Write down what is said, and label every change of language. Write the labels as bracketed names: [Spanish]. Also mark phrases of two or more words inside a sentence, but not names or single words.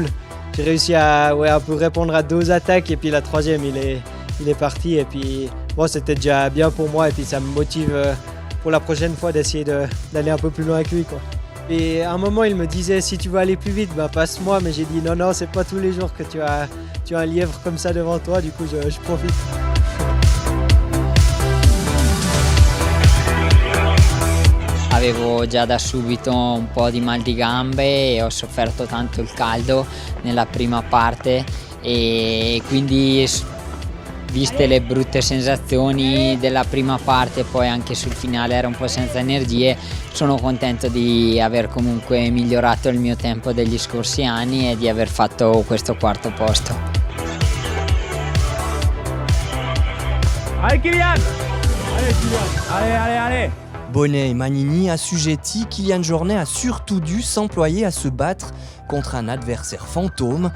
[French] J'ai réussi à un peu répondre à 2 attaques et puis la troisième, il est parti. Et puis bon, c'était déjà bien pour moi et puis ça me motive pour la prochaine fois d'essayer d'aller un peu plus loin avec lui, quoi. Et à un moment, il me disait, si tu veux aller plus vite, passe-moi. Mais j'ai dit, non, c'est pas tous les jours que tu as un lièvre comme ça devant toi. Du coup, je profite. [Italian] Avevo già da subito un po' di mal di gambe e ho sofferto tanto il caldo nella prima parte e quindi viste le brutte sensazioni della prima parte e poi anche sul finale ero un po' senza energie, sono contento di aver comunque migliorato il mio tempo degli scorsi anni e di aver fatto questo 4° posto. [French] Allez Kylian! Allez Kylian! Allez! Bonnet et Magnini assujettis, Kylian Jornet a surtout dû s'employer à se battre contre un adversaire fantôme.